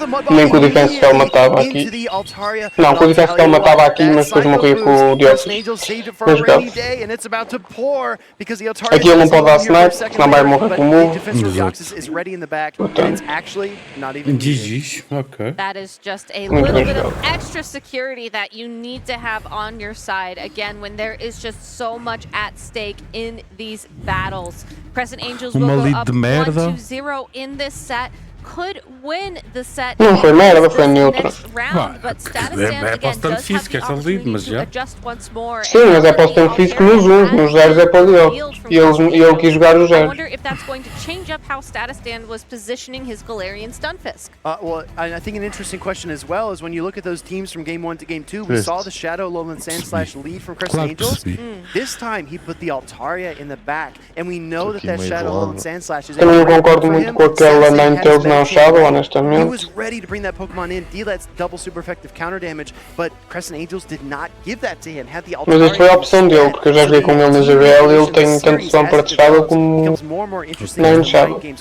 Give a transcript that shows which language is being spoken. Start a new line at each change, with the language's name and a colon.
Portuguese: Nem com o Defense Spell matava aqui. Não, com o Defense Spell matava aqui, mas depois morria com o Deoxys. Aqui ele não pode dar snipe, senão vai morrer com o move. GG's, ok.
English: That is just a little bit of extra security that you need to have on your side. Again, when there is just so much at stake in these battles. Crescent Angels will go up 1-0 in this set. Could win the set.
Portuguese: Não foi merda, foi neutra. É para o stand físico essa lead, mas já. Sim, mas é para o stand físico nos uns, nos zeros é para ele. E ele quis jogar os zeros.
English: I wonder if that's going to change up how Statistan was positioning his Galarian Stunfisk. Well, I think an interesting question as well is when you look at those teams from Game 1 to Game 2, we saw the Shadow, Alolan Sandslash lead from Crescent Angels. This time he put the Altaria in the back, and we know that Shadow, Alolan Sandslash is able to
Portuguese: concordo muito com aquela Ninetales não Shadow, honestamente.
English: He was ready to bring that Pokemon in, deal that double super effective counter damage, but Crescent Angels did not give that to him. Had the Altaria.
Portuguese: Mas isso foi a opção dele, porque eu já joguei com ele na GBL e ele tem tanto Swampert Shadow como Nine Shadow.